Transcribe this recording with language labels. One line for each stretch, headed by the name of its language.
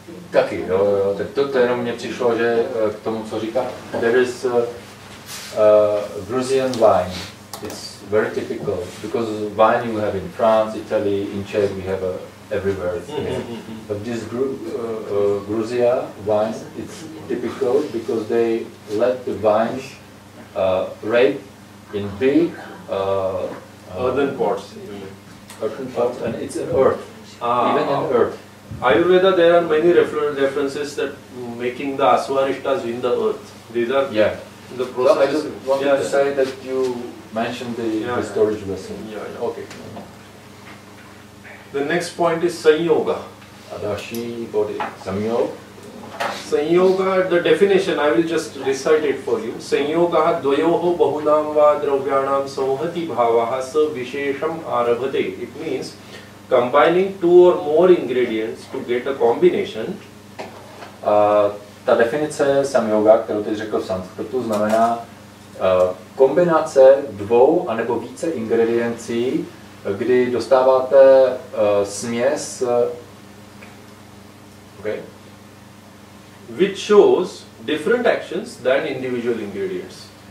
Czech: Taky, jo. Tak to jenom mně přišlo, že k tomu, co říká,
English: there is Gruzian wine. It's very typical because wine you have in France, Italy, in Czech we have everywhere. But this Gruzia wine, it's typical because they let the vines rape in big Earthen pots. earthen pots, and it's in earth, even in earth. Ayurveda, there are many references that making the aswarishtas in the earth. These are the So I process. just wanted to say that you mentioned the storage vessel. Okay. The next point is Sanyoga.
Czech: A další body. Samyog.
English: Sanyoga, the definition, I will just recite it for you.
Sanskrit: Sanyoga dvayoho bahunam va dravyanam samhati bhavaha sa vishesham arabhate.
English: It means combining two or more ingredients to get a combination.
Czech: Ta definice samyoga, kterou teď řekl v sanskrtu, znamená kombinace dvou anebo více ingrediencí, kdy dostáváte směs, okay,
English: which shows different actions than individual ingredients.